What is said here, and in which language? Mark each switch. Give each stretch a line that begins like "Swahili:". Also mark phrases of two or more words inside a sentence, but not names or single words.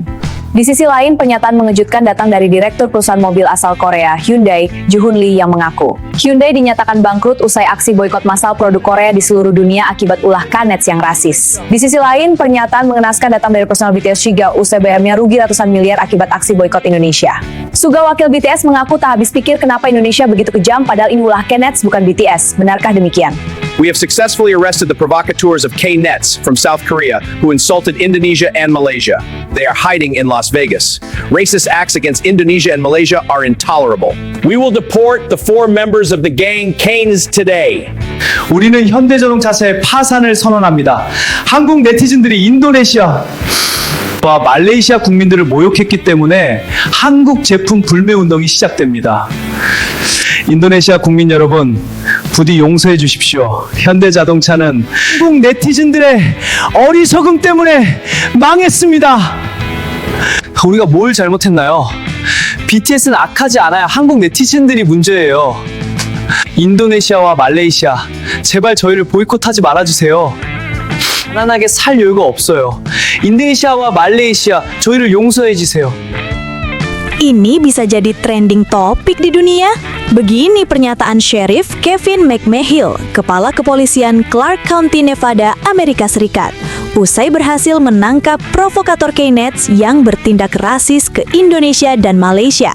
Indonesian: Di sisi lain, pernyataan mengejutkan datang dari Direktur perusahaan mobil asal Korea, Hyundai, Joo-Hun Lee yang mengaku Hyundai dinyatakan bangkrut usai aksi boikot massal produk Korea di seluruh dunia akibat ulah K-Nets yang rasis. Di sisi lain, pernyataan mengenaskan datang dari personal BTS Suga usai BM-nya rugi ratusan miliar akibat aksi boikot Indonesia. Suga, wakil BTS, mengaku tak habis pikir kenapa Indonesia begitu kejam padahal ini ulah K-Nets bukan BTS. Benarkah demikian?
English: We have successfully arrested the provocateurs of K-Nets from South Korea who insulted Indonesia and Malaysia. They are hiding in Las Vegas. Racist acts against Indonesia and Malaysia are intolerable. We will deport the 4 members of the gang Canes today.
Korean: 우리는 현대자동차사의 파산을 선언합니다. 한국 네티즌들이 인도네시아와 말레이시아 국민들을 모욕했기 때문에 한국 제품 불매 운동이 시작됩니다. 인도네시아 국민 여러분, 부디 용서해 주십시오. 현대자동차는 한국 네티즌들의 어리석음 때문에 망했습니다. 우리가 뭘 잘못했나요? BTS는 악하지 않아요. 한국 네티즌들이 문제예요. 인도네시아와 말레이시아, 제발 저희를 보이콧하지 말아주세요. 가난하게 살 여유가 없어요. 인도네시아와 말레이시아, 저희를 용서해 주세요.
Indonesian: Ini bisa jadi
English: trending topik
Indonesian: di dunia? Begini pernyataan Sheriff Kevin McMahill, Kepala Kepolisian Clark County, Nevada, Amerika Serikat, usai berhasil menangkap provokator K-Nets yang bertindak rasis ke Indonesia dan Malaysia.